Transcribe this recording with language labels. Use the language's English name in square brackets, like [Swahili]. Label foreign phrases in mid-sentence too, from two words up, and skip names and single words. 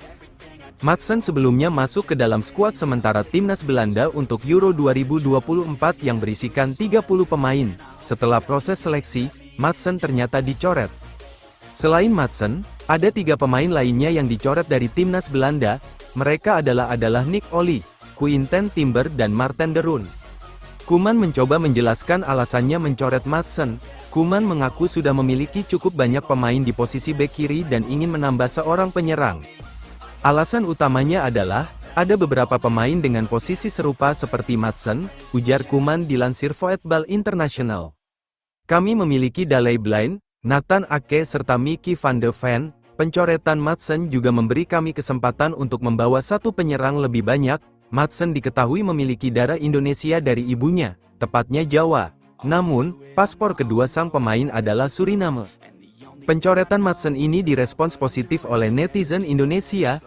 [Indonesian] Maatsen sebelumnya masuk ke dalam skuad sementara Timnas Belanda untuk Euro 2024 yang berisikan 30 pemain. Setelah proses seleksi, Maatsen ternyata dicoret. Selain Maatsen, ada 3 pemain lainnya yang dicoret dari Timnas Belanda. Mereka adalah Nick Olly, Quinten Timber dan Marten de Roon. Koeman mencoba menjelaskan alasannya mencoret Maatsen. Koeman mengaku sudah memiliki cukup banyak pemain di posisi bek kiri dan ingin menambah seorang penyerang. Alasan utamanya adalah, ada beberapa pemain dengan posisi serupa seperti Maatsen, ujar Koeman dilansir Voetbal International. Kami memiliki Daley Blind, Nathan Ake serta Mickey van de Ven. Pencoretan Maatsen juga memberi kami kesempatan untuk membawa satu penyerang lebih banyak. Maatsen diketahui memiliki darah Indonesia dari ibunya, tepatnya Jawa. Namun, paspor kedua sang pemain adalah Suriname. Pencoretan Maatsen ini direspons positif oleh netizen Indonesia.